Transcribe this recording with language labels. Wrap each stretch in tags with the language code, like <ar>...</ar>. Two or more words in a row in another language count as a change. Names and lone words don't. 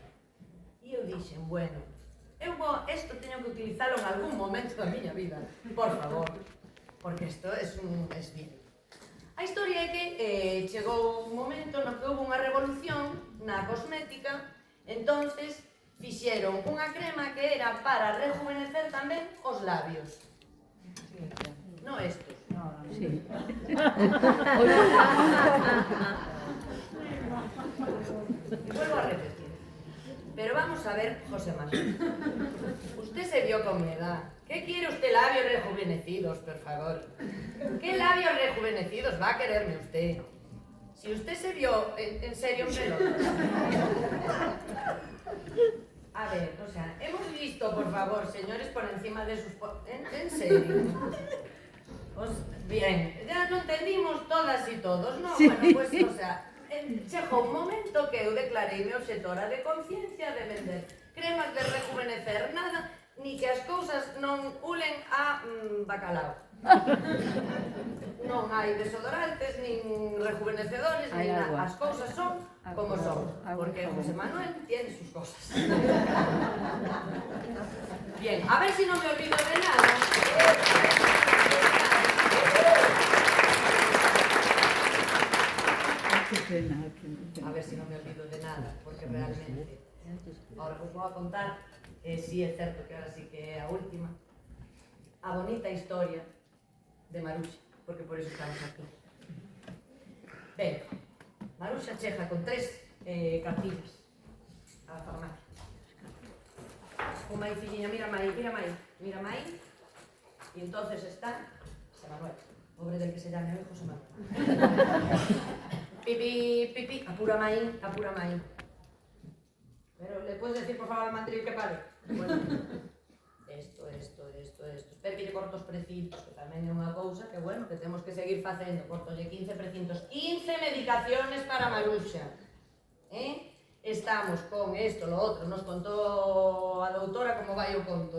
<gl>E eu dixen, bueno, isto teño que utilizalo en algún momento da miña vida, por favor, porque isto</gl> <es>es bien.</es> <gl>A historia é que chegou un momento no que houve unha revolución na cosmética, entonces fixeron unha crema que era para rejuvenecer tamén os labios. Non estos.</gl> <es>Sí. Vuelvo a repetir. Pero vamos a ver, José Manuel. Usted se vio con mi edad. ¿Qué quiere usted, labios rejuvenecidos, por favor? ¿Qué labios rejuvenecidos va a quererme usted? Si usted se vio en serio en pelotas. A ver, o sea, hemos visto, por favor, señores, por encima de sus... ¿En serio? Bien, ya lo entendimos todas y todos, ¿no? Sí. Bueno, pues, o sea...</es> <gl>Chegou un momento que eu declareime obxectora de conciencia de vender cremas de rejuvenecer nada, ni que as cousas non ulen a bacalao. Non hai desodorantes, nin rejuvenecedores, nin nada. As cousas son como son, porque José Manuel</gl> <es>tiene sus cosas. Bien, a ver si no me olvido de nada. A ver si no me olvido de nada, porque realmente ahora</es> <gl>os vou a contar, si é certo que ahora sí que é a última, a bonita historia de Maruxa, porque por iso estamos aquí. Ben, Maruxa chega con 3 cartillas á farmacia. Unha aí, filliña, mira aí, e entonces está José Manuel,</gl> <es>pobre del que se llame hoy José Manuel.</es> <gl>Pipi, apura maín.</gl> <es>Pero, ¿le puedes decir, por favor, al mandril que pare? Bueno, esto.</es> <gl>Espera que lle corto os precintos, que tamén é unha cousa que, bueno, que temos que seguir facendo. Cortolle 15 precintos. 15</gl> <es>medicaciones para</es> <gl>Maruxa. Estamos con isto, lo outro. Nos contou a doutora como vai o conto.</gl>